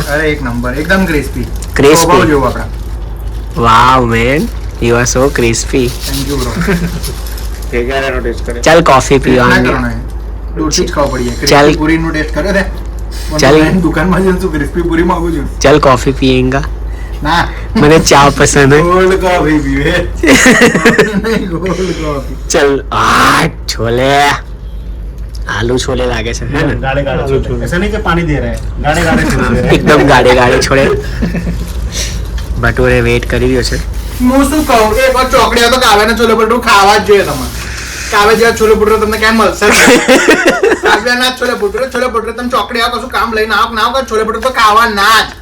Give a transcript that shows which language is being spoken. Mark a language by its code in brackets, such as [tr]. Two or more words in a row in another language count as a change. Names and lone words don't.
[gu] અરે એક નંબર, એકદમ ક્રિસ્પી. ક્રિસ્પી જેવું આપડા. [en] wow man, you are so crispy. thank you bro. [gu] ભેગારાનો ટેસ્ટ કરે. ચાલ કોફી પીવા. દૂરથી જ ખાવ પડીએ. ચાલ. ક્રિસ્પી પૂરીનો ટેસ્ટ કરે દે. ચાલ. દુકાનમાં જઈને તું ક્રિસ્પી પૂરી માંગુ છું. [hi] चल कॉफी पिएगा. [gu] ના, મને ચા પસંદ है. [en] gold coffee [gu] પીવે. [en] gold coffee. [hi] चल आ छोले, आलू छोले लागे [gu] છે હે ને? [hi] गाढ़े गाढ़े छोले, ऐसा नहीं कि पानी दे रहे हैं, गाढ़े गाढ़े छोले दे रहे हैं। [gu] એકદમ ગાડે ગાડે છોડે. ભટુરે વેઇટ કરી રહ્યો છે. હું શું કહું, એક વાર ચોકડીયા તો કાવ્યાના છોલે ભટુરે ખાવા જ જોઈએ તમારે. કાવ્યા જેવા છોલે ભટુરે તમને ક્યાંય મળશે જ નહીં. કાવ્યાના છોલે ભટુરે તમે ચોકડીયા કશું કામ લઈને આવો ના આવો, છોલે ભટુરે તો ખાવા ના જ.